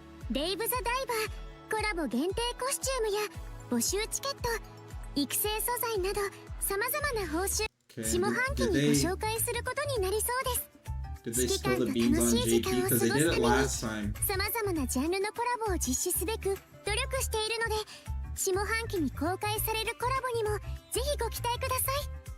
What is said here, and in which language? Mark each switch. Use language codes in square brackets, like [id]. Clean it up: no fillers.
[ja] デイブ・ザ・ダイバーコラボ限定コスチュームや募集チケット育成素材などさまざまな報酬 下半期にご紹介することになりそうです。 [en] Did they spill the beans on JP? Because they did it last time. [ja] さまざまなジャンルのコラボを実施すべく努力しているので、下半期に公開されるコラボにもぜひご期待ください。